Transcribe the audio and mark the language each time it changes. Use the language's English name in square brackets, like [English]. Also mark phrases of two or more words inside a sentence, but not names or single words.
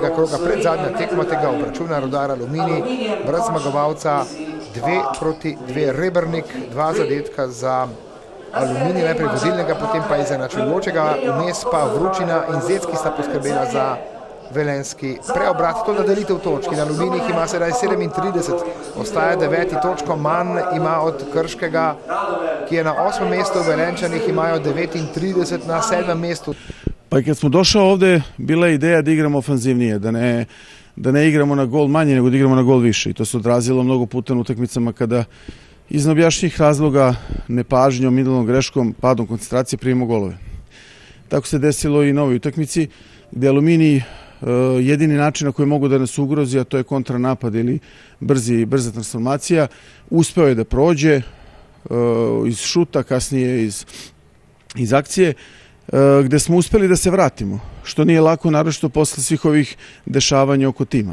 [Slovenian] kroga, predzadnja tekma tega obračuna Rudar Aluminij, brez zmagovalca, 2-2 Rebernik, 2 zadetka za Aluminij, najprej vodilnega, potem pa izenačujočega, vmes pa Vročina in Zec, ki sta poskrbela za velenjski preobrat. To nadelitev točk in Aluminij ima sedaj 37, ostaja 9 točko manj, ima od Krškega, ki je na 8. mestu, Velenjčanih imajo 39 na 7. mestu. [Serbian] Pa kad smo došli ovdje, bila je ideja da igramo ofanzivnije, da ne igramo na gol manje, nego da igramo na gol više. I to se odrazilo mnogo puta na utakmicama kada iz neobjašnjivih razloga, nepažnjom, idealnom greškom, padom koncentracije primimo golove. Tako se desilo i na ovoj utakmici, gdje Aluminij jedini način na koji mogu da nas ugrozi, a to je kontranapad ili brza transformacija, uspeo je da prođe iz šuta, kasnije iz akcije, gdje smo uspeli da se vratimo, što nije lako, naročito posle svih ovih dešavanja oko tima.